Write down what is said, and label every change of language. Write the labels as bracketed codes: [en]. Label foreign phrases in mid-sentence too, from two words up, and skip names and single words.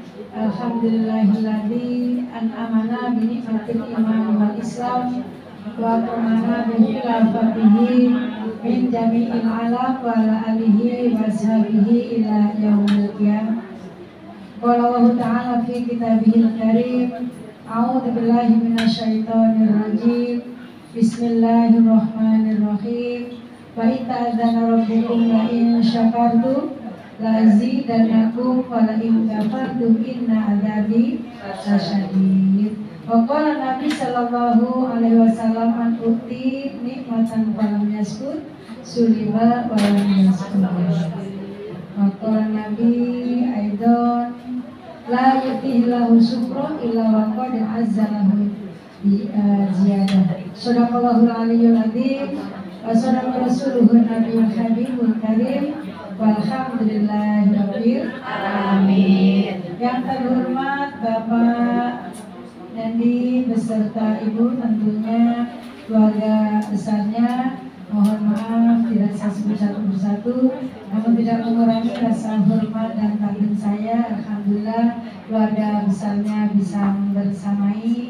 [ar] الحمد لله الذي أنعمنا بنعمة الإيمان والإسلام وأقامنا بخلافته من جميع العالم وعلى آله وصحبه إلى يوم القيامة. قال الله تعالى في كتابه الكريم أعوذ بالله من الشيطان الرجيم. بسم الله الرحمن الرحيم وإذ تأذن ربكم لئن شكرتم لأزيدنكم ولئن كفرتم إن عذابي لشديد. وقال النبي صلى الله عليه وسلم من أوتي نعمة فلم يشكر سلب ولم يشكر. وقال النبي أيضا لا يؤتي الله شكرا إلا وقد أعزه بزيادة. صدق الله العلي العظيم وصدق رسوله النبي الحبيب الكريم. والحمد لله رب العالمين. [id] Yang terhormat Bapak Nandi beserta Ibu, tentunya keluarga besarnya, mohon maaf tidak saya sebut satu persatu, namun tidak mengurangi rasa hormat dan takdim saya. Alhamdulillah keluarga besarnya bisa bersamai.